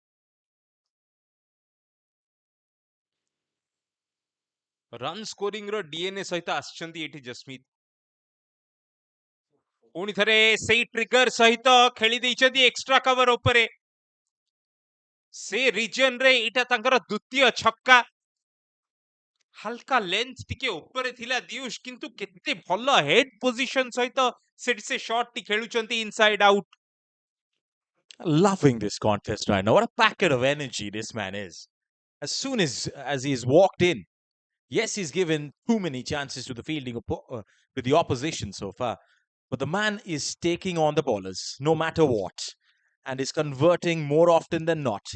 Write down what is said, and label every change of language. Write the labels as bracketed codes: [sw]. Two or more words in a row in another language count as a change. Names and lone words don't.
[or] ରନ୍ ସ୍କୋରିଂ ର ଡିଏନଏ ସହିତ ଆସିଛନ୍ତି ଏଠି ଜସମିତ ପୁଣି ଥରେ ସେଇ ଟ୍ରିଗର ସହିତ ଖେଳି ଦେଇଛନ୍ତି [en] extra cover [or] ଉପରେ ସେ ରିଜନ ରେ ଏଇଟା ତାଙ୍କର ଦ୍ୱିତୀୟ ଛକ୍କା ହାଲକା ଲେନ୍ଥ ଟିକେ ଉପରେ ଥିଲା ଦିୟୁଷ କିନ୍ତୁ କେତେ ଭଲ [en] head position [or] ସହିତ ସେଠି ସେ ଶଟ୍ ଟି ଖେଳୁଛନ୍ତି [en] inside out Loving this contest right now. What a packet of energy this man is. As soon as he's walked in, yes, he's given too many chances to the fielding to the opposition so far, but the man is taking on the bowlers no matter what, and is converting more often than not.